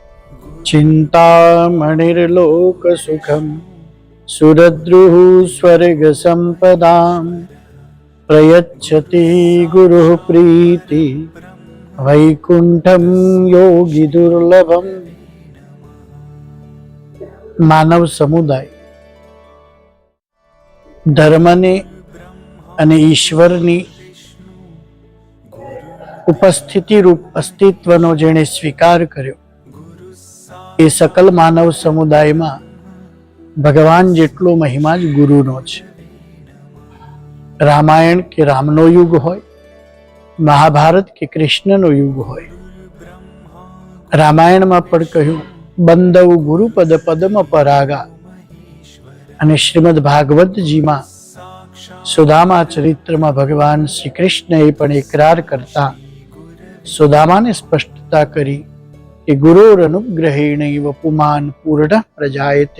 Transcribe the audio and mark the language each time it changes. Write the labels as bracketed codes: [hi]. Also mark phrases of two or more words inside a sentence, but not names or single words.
[sa] चिन्तामणिर्लोकसुखं सुरद्रुः स्वर्गसम्पदां प्रयच्छति गुरुः प्रीति वैकुंठम योगी दुर्लभम। [gu] માનવ સમુદાય ધર્મને અને ઈશ્વરની ઉપસ્થિતિ રૂપ અસ્તિત્વનો જેણે સ્વીકાર કર્યો એ સકલ માનવ સમુદાયમાં ભગવાન જેટલો મહિમા જ ગુરુનો છે. રામાયણ કે રામનો યુગ હોય, મહાભારત કે કૃષ્ણનો યુગ હોય, રામાયણમાં પણ કહ્યું [awa] बंदव गुरुपद पदम परागा, [gu] અને શ્રીમદ ભાગવતજીમાં સુદામા ચરિત્રમાં ભગવાન શ્રી કૃષ્ણએ પણ એકરાર કરતા સુદામાને સ્પષ્ટતા કરી કે [sa] गुरुर अनुग्रहेणैव पुमान पूर्ण प्रजायते.